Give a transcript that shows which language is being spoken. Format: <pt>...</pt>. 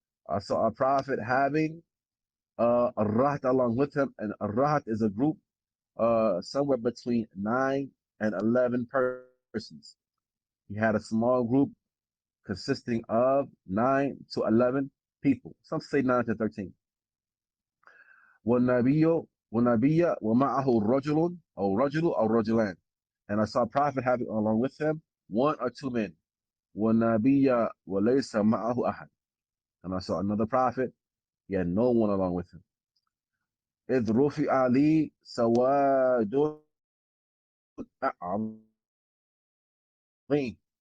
<en>I saw a prophet having a rahat along with him, and a rahat is a group somewhere between 9 and 11 persons. He had a small group consisting of 9 to 11 people. Some say 9 to 13.</en> <ar>وَالنَّبِيُّ وَمَعَهُ رَجُلٌ أو رَجُلُ أو رَجُلَانِ.</ar> <en>And I saw a prophet having along with him 1 or 2 men.</en> <ar>وَالنَّبِيَّ وَلَيْسَ مَعَهُ أَحَدٌ.</ar> <en>And I saw another prophet, he had no one along with him.</en> <ar>إِذْ رُفِعَ لِي سَوَادٌ عَظِيمٌ.</ar>